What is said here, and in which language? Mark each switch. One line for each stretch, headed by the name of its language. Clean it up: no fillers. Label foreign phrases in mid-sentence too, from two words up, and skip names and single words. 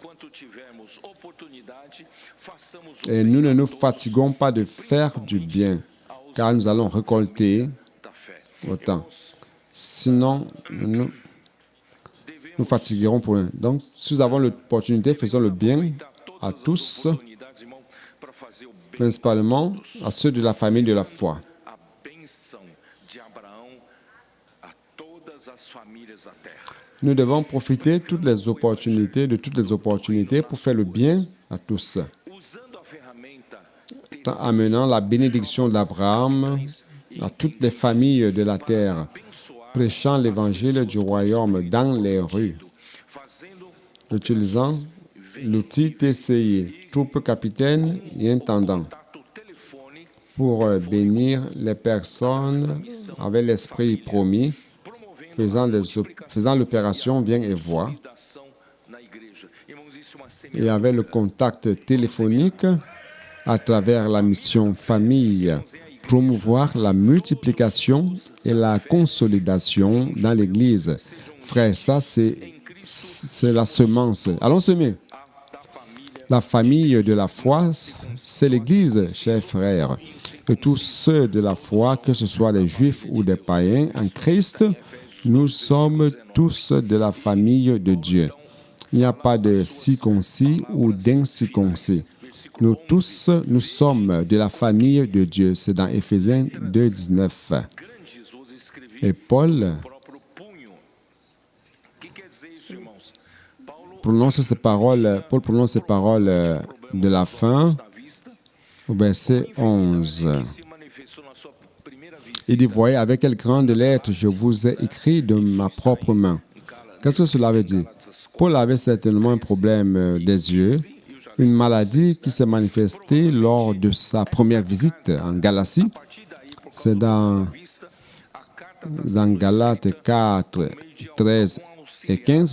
French: Et nous ne nous fatiguons pas de faire du bien, car nous allons récolter autant. Sinon, nous fatiguerons pour rien. Donc, si nous avons l'opportunité, faisons le bien à tous, principalement à ceux de la famille de la foi.
Portuguese: a bênção de Abraão a todas as famílias da terra.
French: Nous devons profiter de toutes les opportunités pour faire le bien à tous,
Portuguese: Usando a ferramenta
French: en amenant la bénédiction d'Abraham à toutes les familles de la terre, prêchant l'évangile du royaume dans les rues,
Portuguese: fazendo
French: utilisant l'outil TCI, troupe capitaine et intendant,
Portuguese: contato telefone,
French: pour bénir les personnes avec l'esprit promis,
Portuguese: promovendo
French: faisant l'opération Viens et vois,
Portuguese: consolidação na igreja. Irmãos, isso é uma semente.
French: et avec le contact téléphonique à travers la mission famille, promouvoir la multiplication et la consolidation dans l'Église. Frère, ça c'est la semence. Allons semer. La famille de la foi, c'est l'Église, chers frères. Et tous ceux de la foi, que ce soit des Juifs ou des païens en Christ, nous sommes tous de la famille de Dieu. Il n'y a pas de circoncis ou d'incirconcis. Nous tous, nous sommes de la famille de Dieu. C'est dans Éphésiens 2, 19.
Portuguese: Grande Jesus escrevia
French: Et Paul
Portuguese: próprio punho. O que quer dizer isso, irmãos? Paulo
French: prononce ces paroles de la fin
Portuguese: da vista
French: au verset 11.
Portuguese: se manifestou na sua primeira vista.
French: Il dit, voyez, avec quelle grande lettre je vous ai écrit de ma propre main. Qu'est-ce que cela veut dire? Paul avait certainement un problème des yeux, une maladie qui s'est manifestée lors de sa première visite en Galatie. C'est dans Galates 4, 13 et 15.